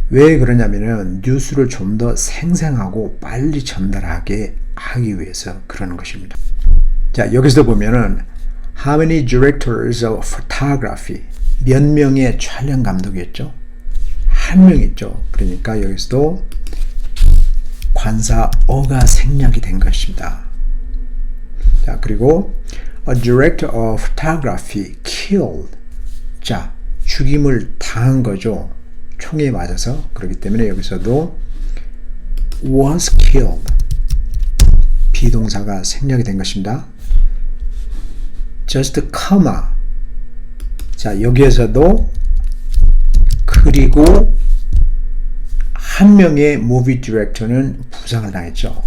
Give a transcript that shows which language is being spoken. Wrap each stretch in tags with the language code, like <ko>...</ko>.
<ko>왜 그러냐면은 뉴스를 좀 더 생생하고 빨리 전달하게 하기 위해서 그러는 것입니다. 자, 여기서 보면은</ko> <en>how many directors of photography,</en> <ko>몇 명의 촬영 감독이었죠? 한 명 있죠. 그러니까 여기서도 관사 어가 생략이 된 것입니다. 자, 그리고</ko> <en>a director of photography killed.</en> <ko>자, 죽임을 당한 거죠. 총에 맞아서. 그렇기 때문에 여기서도</ko> <en>was killed.</en> <ko>비동사가 생략이 된 것입니다.</ko> <en>just comma.</en> <ko>자, 여기에서도 그리고 한 명의 movie director는 부상을 당했죠.</ko>